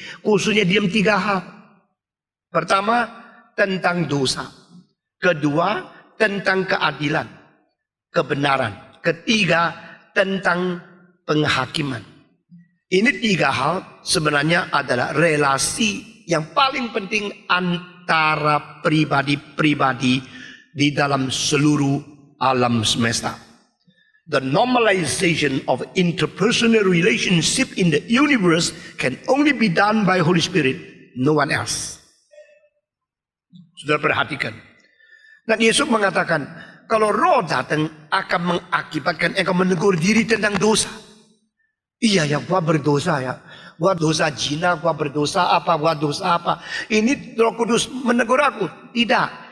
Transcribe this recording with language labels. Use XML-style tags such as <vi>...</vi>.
<id>Khususnya diam 3 hal. Pertama, tentang dosa. Kedua, tentang keadilan, kebenaran. ketiga tentang penghakiman. Ini 3 hal sebenarnya adalah relasi yang paling penting antara pribadi-pribadi di dalam seluruh alam semesta.</id> <en>The normalization of interpersonal relationship in the universe can only be done by Holy Spirit, no one else.</en> <id>Sudah perhatikan. Dan Yesus mengatakan, kalau roh datang akan mengakibatkan engkau menegur diri tentang dosa. Iya ya, gua berdosa ya. Gua dosa zina, gua berdosa apa, gua dosa apa. Ini Roh Kudus menegur aku. Tidak.</id>